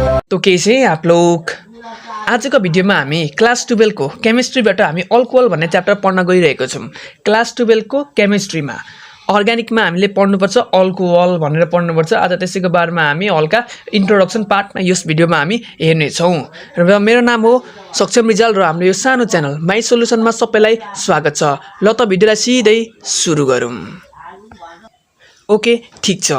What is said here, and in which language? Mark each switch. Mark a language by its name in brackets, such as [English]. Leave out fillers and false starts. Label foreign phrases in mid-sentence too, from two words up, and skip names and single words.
[Hindi] तो कैसे हैं आप लोग। [Nepali] आज को भिडियो में हामी क्लास 12 को केमिस्ट्रीबाट हामी अल्कोहल भन्ने च्याप्टर पढ्न गइरहेको छौं। क्लास 12 को केमिस्ट्री में अर्ग्यानिक में हामीले पढ्नुपर्छ अल्कोहल भनेर पढ्नुपर्छ। आज त्यसैको बारेमा हामी हल्का इन्ट्रोडक्सन पार्टमा यस भिडियोमा हामी हेर्ने छौं। र मेरो नाम हो सक्षम रिजाल र हाम्रो यो सानो च्यानल माई सोलुसनमा सबैलाई स्वागत छ। ल त भिडियोलाई सिधै सुरु गरौँ। ओके ठीक छ।